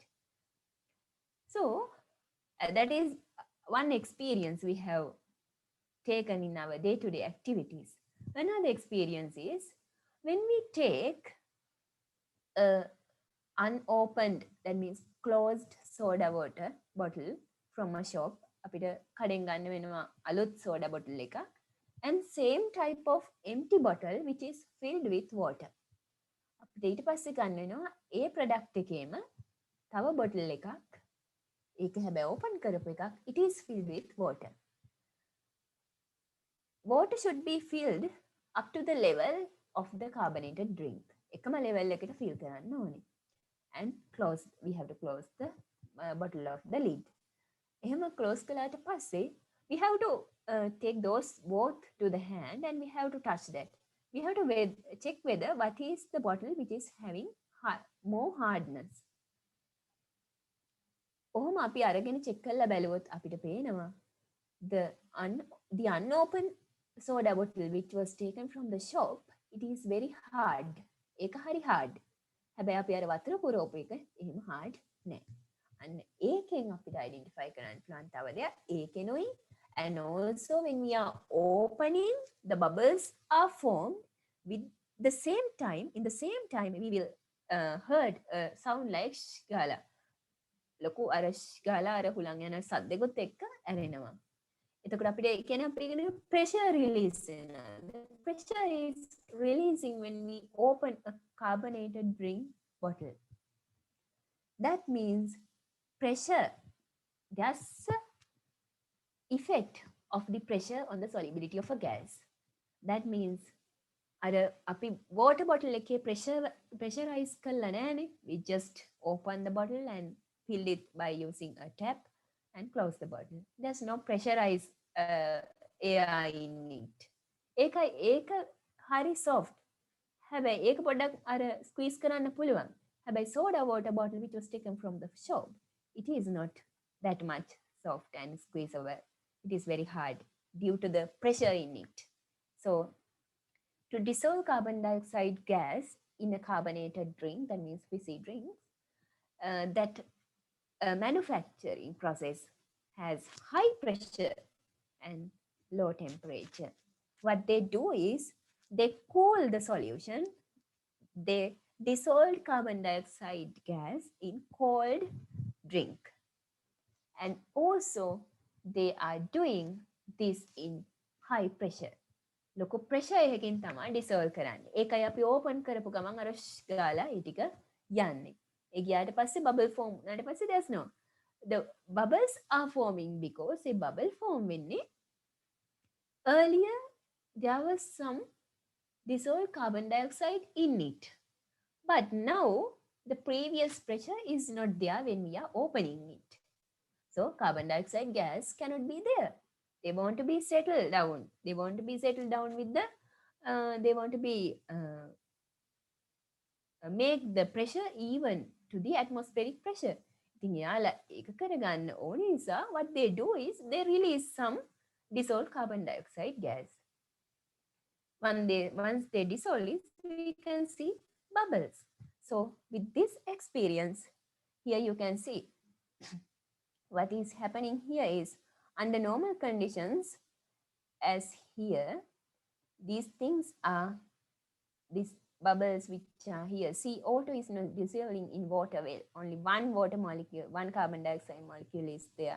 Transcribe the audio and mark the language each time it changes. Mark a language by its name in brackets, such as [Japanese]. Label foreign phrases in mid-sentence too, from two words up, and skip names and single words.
[English] So that is one experience we have taken in our day-to-day activities. Another experience is when we take a unopened, that means closed soda water bottle from a shop, [Sinhala] අපිට කඩෙන් ගන්න වෙනවා අලුත් [English] soda bottle [Sinhala] එකක්, [English] and same type of empty bottle which is filled with water. [Sinhala] අපිට ඊට පස්සේ ගන්න වෙනවා ඒ product එකේම තව bottle එකක්, ඒක හැබැයි open කරපු එකක්, [English] it is filled with water. Water should be filled up to the level of the carbonated drink. [Sinhala] එකම level එකට fill කරන්න ඕනේ. [English] And close, we have to close the bottle of the lid. [Sinhala] එහෙම close කළාට පස්සේ [English] we have to take those both to the hand and we have to touch that. We have to check whether what is the bottle which is having more hardness. [Sinhala] ඔහොම අපි අරගෙන check කරලා බැලුවොත් අපිට පේනවා [English] the unopened soda bottle which was taken from the shop, it is very hard. [Sinhala] ඒක හරි hard. හැබැයි අපි අර වතුර පුරවපු එක එහෙම hard නෑ. අන්න ඒකෙන් අපිට identify කරන්න පුළුවන් තව දෙයක් ඒකෙනුයි. [English] And also when we are opening, the bubbles are formed with the same time, in the same time we will heard a sound like sh ගාලා. [Sinhala] ලොකු අර sh ගාලා අර හුලං යන සද්දෙකුත් එක්ක ඇරෙනවා. එතකොට අපිට කියන්නේ අපිට [English] pressure release [Sinhala] වෙනවා. [English] The pressure is releasing when we open a carbonated drink bottle. That means pressure, that's the effect of the pressure on the solubility of a gas. That means [Sinhala] අර අපි [English] water bottle [Sinhala] එකේ pressurize කරලා නැහැනේ. [English] We just open the bottle and fill it by using a tap and close the bottle. There's no pressurized air in it. [Sinhala] ඒක හරි soft. හැබැයි ඒක පොඩ්ඩක් අර squeeze කරන්න පුළුවන්. [English] හැබැයි soda water bottle which was taken from the shop, it is not that much soft and squeezable. It is very hard due to the pressure in it. So to dissolve carbon dioxide gas in a carbonated drink, that means fizzy drinks, that manufacturing process has high pressure and low temperature. What they do is they cool the solution, they dissolve carbon dioxide gas in cold drink. And also they are doing this in high pressure. [Sinhala] ලොකු pressure එකකින් තමයි dissolve කරන්නේ. ඒකයි අපි open කරපු ගමන් අර ගාලා ඒ ටික යන්නේ. ඒ ගියාට පස්සේ [English] bubble form [Sinhala] වුණාට පස්සේ [English] there's no. The bubbles are forming because a bubble form වෙන්නේ earlier there was some dissolved carbon dioxide in it. But now the previous pressure is not there when we are opening it. So carbon dioxide gas cannot be there. They want to be settled down. They want to be settled down with the, they want to be, make the pressure even to the atmospheric pressure. [Sinhala] ඉතින් යාලා ඒක කරගන්න ඕන නිසා [English] what they do is they release some dissolved carbon dioxide gas. Once they dissolve it, we can see bubbles. So with this experience, here you can see what is happening here is under normal conditions, as here, these things are, these bubbles which are here, CO2 is not dissolving in water well, only one water molecule, one carbon dioxide molecule is there.